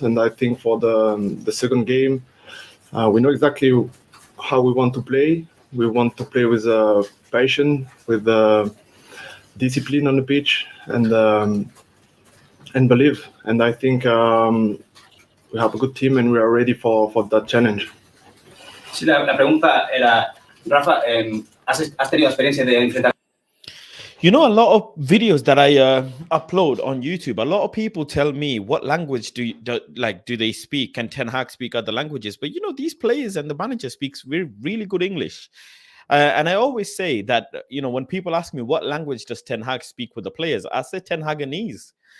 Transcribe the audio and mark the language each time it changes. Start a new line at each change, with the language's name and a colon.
English: And I think for the second game, we know exactly how we want to play. We want to play with passion, with discipline on the pitch, and believe. And I think we have a good team and we are ready for that challenge.
Spanish: Sí, la pregunta era, Rafa, ¿has tenido experiencia de enfrentar?
English: You know, a lot of videos that I upload on YouTube, a lot of people tell me what language do they speak? Can Ten Hag speak other languages? But you know, these players and the manager speaks really good English. And I always say that, you know, when people ask me what language does Ten Hag speak with the players, I say Ten Haganese.